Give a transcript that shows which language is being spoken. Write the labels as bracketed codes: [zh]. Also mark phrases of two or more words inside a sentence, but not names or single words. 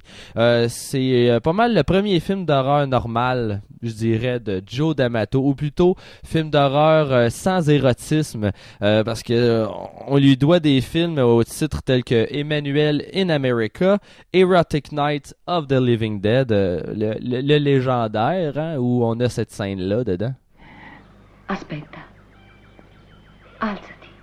[fr] C'est pas mal le premier film d'horreur normal, je dirais, de Joe D'Amato, ou plutôt film d'horreur sans érotisme, parce que on lui doit des films au titre tels que Emmanuel in America, Erotic Night of the Living Dead, le légendaire, hein, où on a cette scène-là dedans. [it] Aspetta. Alzati.